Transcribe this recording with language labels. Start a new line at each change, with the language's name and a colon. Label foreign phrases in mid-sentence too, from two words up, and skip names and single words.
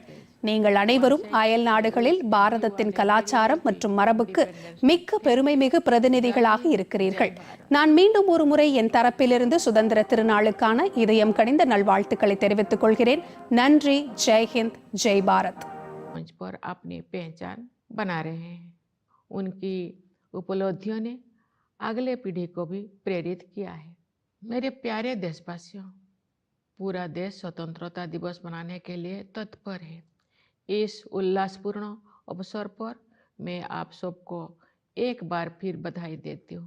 Tamil: நீங்கள் அனைவரும் அயல் நாடுகளில் பாரதத்தின் கலாச்சாரம் மற்றும் மரபுக்கு மிக்க பெருமை மிகு பிரதிநிதிகளாக இருக்கிறீர்கள். நான் மீண்டும் ஒரு முறை என் தரப்பிலிருந்து சுதந்திர திருநாளுக்கான இதயம் கனிந்த நல்வாழ்த்துக்களை தெரிவித்துக் கொள்கிறேன்.
Hindi: நன்றி. जय हिंद, जय भारत. मंच पर अपनी पहचान बना रहे हैं। उनकी उपलब्धियों ने अगले पीढ़ी को भी प्रेरित किया है। मेरे प्यारे देशवासियों, पूरा देश स्वतंत्रता दिवस मनाने के लिए तत्पर है। इस उल्लासपूर्ण अवसर पर मैं आप सबको एक बार फिर बधाई देती हूँ।